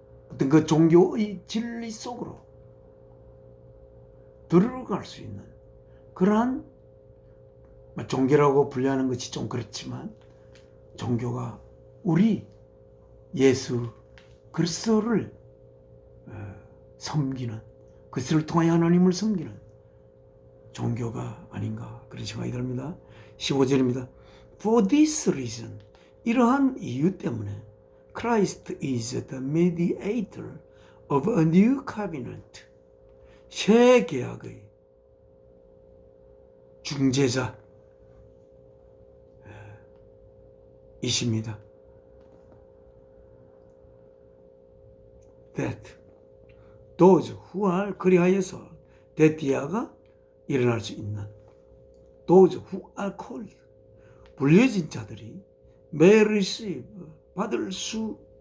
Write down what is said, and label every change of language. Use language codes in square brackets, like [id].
[ko] 어떤 그 종교의 진리 속으로 들어갈 수 있는 그러한, 종교라고 분류하는 것이 좀 그렇지만 종교가 우리 예수 그리스도를 섬기는, 그리스도를 통하여 하나님을 섬기는 종교가 아닌가 그런 생각이 듭니다. 15절입니다. [en] For this reason, [ko] 이러한 이유 때문에 [en] Christ is the mediator of a new covenant, [ko] 새 계약의 중재자 이십니다. [en] That those who are, [ko] 그리하여서 데티아가 일어날 수 있는 [en] those who are called, [ko] 불려진 자들이 [en] may receive, [ko] 받을 수